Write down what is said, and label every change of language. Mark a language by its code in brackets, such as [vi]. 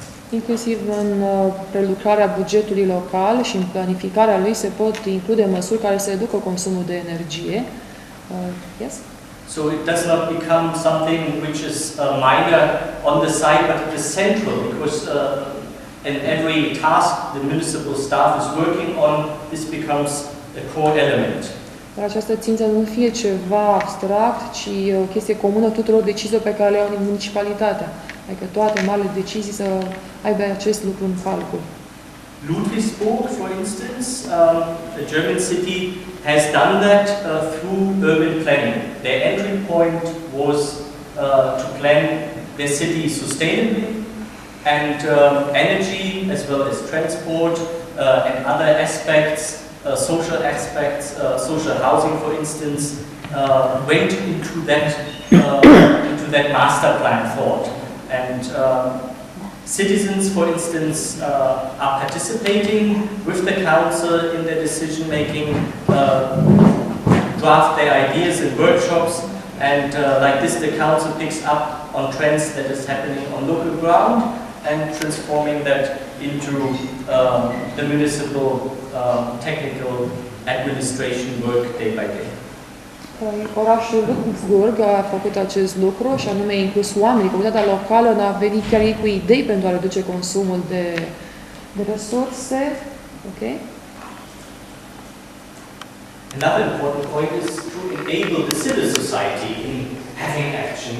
[ro] Inclusiv în prelucrarea bugetului local și în planificarea lui se pot include măsuri care să reducă consumul de energie. Yes? [en] So it does not become something which is minor on the side, but it is central, because in every task the municipal staff is working on, this becomes a core element. [ro] Dar această țintă nu fie ceva abstract, ci o chestie comună tuturor deciziilor pe care le au în municipalitatea. Adică toate marile decizii să aibă acest lucru în calcul. [en] Ludwigsburg, for instance, a German city, has done that through urban planning. Their entry point was to plan their city sustainably, and energy, as well as transport and other aspects, social aspects, social housing, for instance, went into that master plan thought. And citizens, for instance, are participating with the council in their decision making, draft their ideas in workshops, and like this the council picks up on trends that is happening on local ground and transforming that into the municipal technical administration work day by day. [ro] Orașul Ludwigsburg a făcut acest lucru și anume a inclus oamenii, comunitatea locală, a venit chiar ei cu idei pentru a reduce consumul de resurse. Okay? [en] Another important point is to enable the civil society in having action.